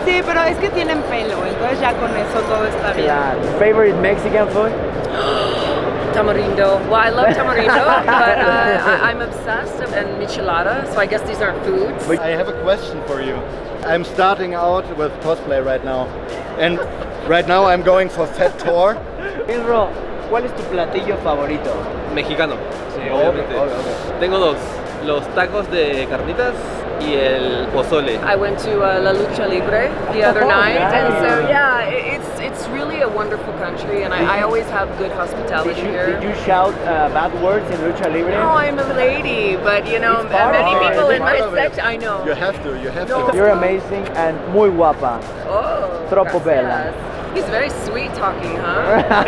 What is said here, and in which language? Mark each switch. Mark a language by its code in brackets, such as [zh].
[es] Sí, pero es que tienen pelo, entonces ya con eso todo está bien. Claro. [en] Favorite Mexican food? [es] Tamarindo. [en] Well, I love tamarindo, but I'm obsessed and michelada, so I guess these aren't foods. I have a question for you. I'm starting out with cosplay right now, and right now I'm going for Fat Thor. [es] Pedro, ¿cuál es tu platillo favorito? Mexicano. Sí, obviamente. Obvio. Tengo dos. Los tacos de carnitas y el pozole. [en] I went to La Lucha Libre the other night, and so yeah, it's really a wonderful country, and I always have good hospitality here. Did you shout bad words in Lucha Libre? No, I'm a lady, but you know, many people in my section, I know. You have to. You're amazing and [es] muy guapa. Oh, [it] Troppo bella. [en] He's very sweet talking, huh?